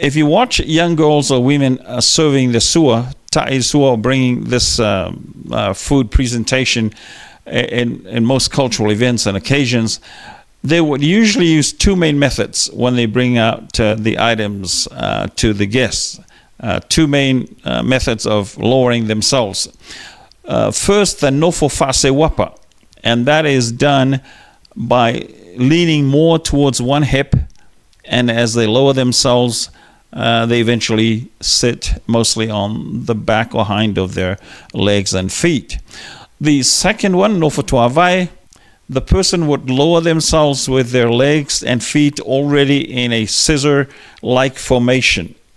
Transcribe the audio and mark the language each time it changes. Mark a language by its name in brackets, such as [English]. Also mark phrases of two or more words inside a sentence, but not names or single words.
[English] If you watch young girls or women serving the [Samoan] sua ta'isua, [English] bringing this food presentation in most cultural events and occasions, they would usually use two main methods when they bring out the items to the guests. Two main methods of lowering themselves. First, the [Samoan] nofo fase wapa, [English] and that is done by leaning more towards one hip, and as they lower themselves, they eventually sit mostly on the back or hind of their legs and feet. The second one, [Samoan] nofo tuavai, [English] the person would lower themselves with their legs and feet already in a scissor-like formation.